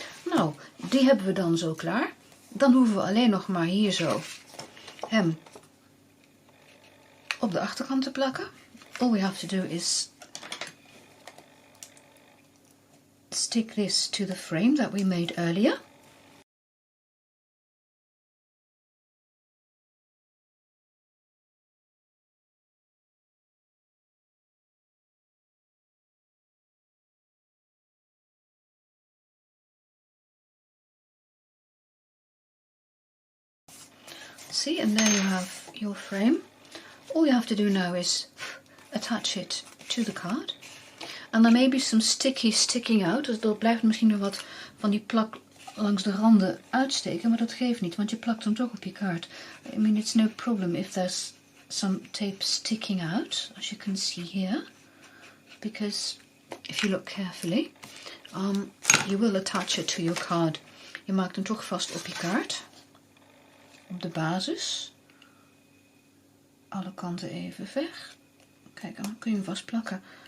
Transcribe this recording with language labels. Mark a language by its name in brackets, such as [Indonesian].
[Dutch] Nou, die hebben we dan zo klaar. Dan hoeven we alleen nog maar hier zo hem op de achterkant te plakken. [English] All we have to do is stick this to the frame that we made earlier. See, and there you have your frame. All you have to do now is attach it to the card. And there may be some sticking out. [Dutch] Dus er blijft misschien nog wat van die plak langs de randen uitsteken. Maar dat geeft niet, want je plakt hem toch op je kaart. [English] I mean, it's no problem if there's some tape sticking out. As you can see here. Because if you look carefully, you will attach it to your card. [Dutch] Je maakt hem toch vast op je kaart. Op de basis. Alle kanten even weg. Kijk, dan kun je hem vastplakken.